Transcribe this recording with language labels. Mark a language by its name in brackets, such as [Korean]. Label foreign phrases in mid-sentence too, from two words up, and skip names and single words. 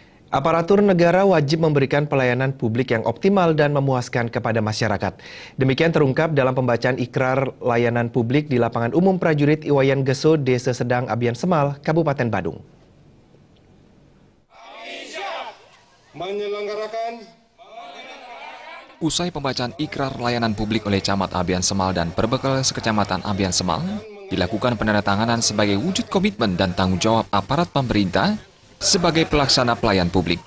[Indonesian] Aparatur negara wajib memberikan pelayanan publik yang optimal dan memuaskan kepada masyarakat. Demikian terungkap dalam pembacaan ikrar layanan publik di Lapangan Umum Prajurit Iwayan Geso, Desa Sedang, Abian Semal, Kabupaten Badung. Usai pembacaan ikrar layanan publik oleh Camat Abian Semal dan Perbekal Sekecamatan Abian Semal, dilakukan penandatanganan sebagai wujud komitmen dan tanggung jawab aparat pemerintah sebagai pelaksana pelayan publik.